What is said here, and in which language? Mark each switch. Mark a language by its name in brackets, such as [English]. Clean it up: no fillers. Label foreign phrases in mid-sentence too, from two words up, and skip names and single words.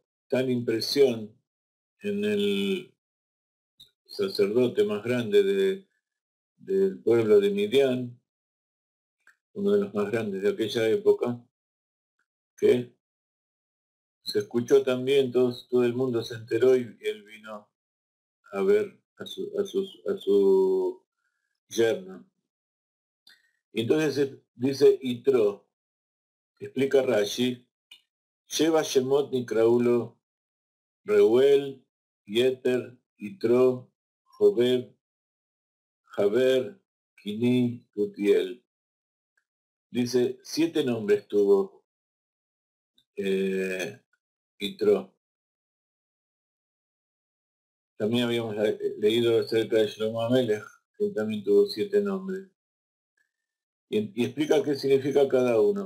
[Spanish] tal impresión en el sacerdote más grande del pueblo de Midian, uno de los más grandes de aquella época, que se escuchó también, todo el mundo se enteró y él vino a ver a su yerno. Y entonces dice Itro, explica Rashi, lleva [Hebrew] שמות נקראו לו, [Spanish] Reuel, Yeter, Itro, Jobeb, Jaber, Kini, Putiel. Dice, 7 nombres tuvo Itro. También habíamos leído acerca de Shlomo Amelech, que también tuvo 7 nombres. Y explica qué significa cada uno.